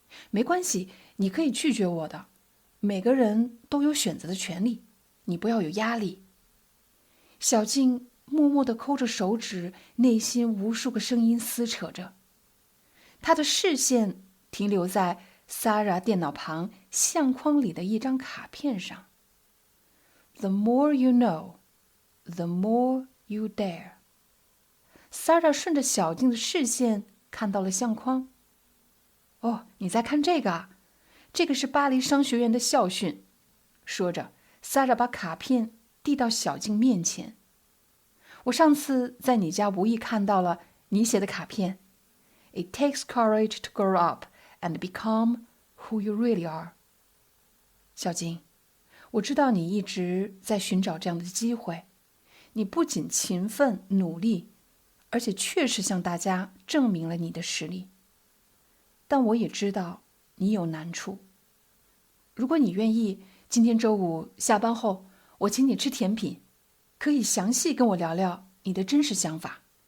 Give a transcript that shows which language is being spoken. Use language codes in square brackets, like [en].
[zh] 没关系，你可以拒绝我的，每个人都有选择的权利，你不要有压力。小静默默地抠着手指，内心无数个声音撕扯着。她的视线停留在 Sarah 电脑旁相框里的一张卡片上。 [en] The more you know, the more you dare. [zh] Sarah 顺着小静的视线看到了相框。哦，你在看这个啊？这个是巴黎商学院的校训。说着 ，Sarah 把卡片递到小静面前。我上次在你家无意看到了你写的卡片。 [en] It takes courage to grow up and become who you really are. [zh] 小静，我知道你一直在寻找这样的机会。你不仅勤奋努力，而且确实向大家证明了你的实力。但我也知道你有难处。如果你愿意，今天周五下班后，我请你吃甜品，可以详细跟我聊聊你的真实想法。